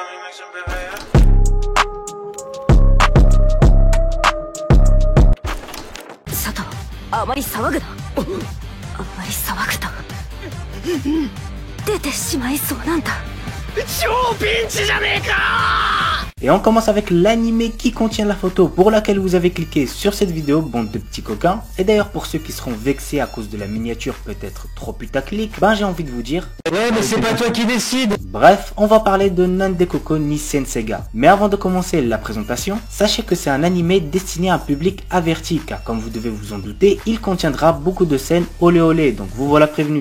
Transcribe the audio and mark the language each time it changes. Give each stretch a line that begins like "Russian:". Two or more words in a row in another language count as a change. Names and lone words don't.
Japanese: Sato, あまり騒ぐな。あまり騒ぐと出てしまいそうなんだ。超ピンチじゃねえか。
French: Et on commence avec l'animé qui contient la photo pour laquelle vous avez cliqué sur cette vidéo, bande de petits coquins. Et d'ailleurs pour ceux qui seront vexés à cause de la miniature peut-être trop putaclic, ben j'ai envie de vous dire... Ouais mais c'est pas toi qui décide. Bref, on va parler de Nandekoko ni Senseiga. Mais avant de commencer la présentation, sachez que c'est un animé destiné à un public averti, car comme vous devez vous en douter, il contiendra beaucoup de scènes olé olé, donc vous voilà prévenu.